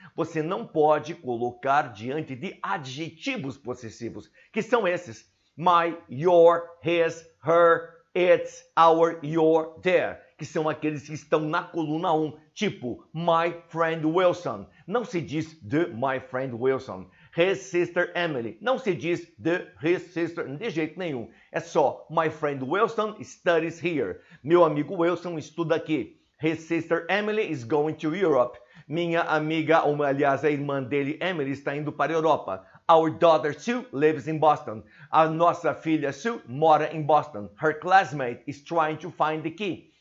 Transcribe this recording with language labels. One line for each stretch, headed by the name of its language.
Portuguese: Você não pode colocar diante de adjetivos possessivos, que são esses:
English: my, your, his, her, its, our, your, their,
Portuguese: que são aqueles que estão na coluna 1, tipo
English: my friend Wilson.
Portuguese: Não se diz
English: the my friend Wilson. His sister Emily.
Portuguese: Não se diz
English: the his sister
Portuguese: de jeito nenhum. É só
English: my friend Wilson studies here.
Portuguese: Meu amigo Wilson estuda aqui.
English: His sister Emily is going to Europe.
Portuguese: Minha amiga, ou aliás, a irmã dele, Emily, está indo para a Europa.
English: Our daughter Sue lives in Boston.
Portuguese: A nossa filha Sue mora em Boston.
English: Her classmate is trying to find the key.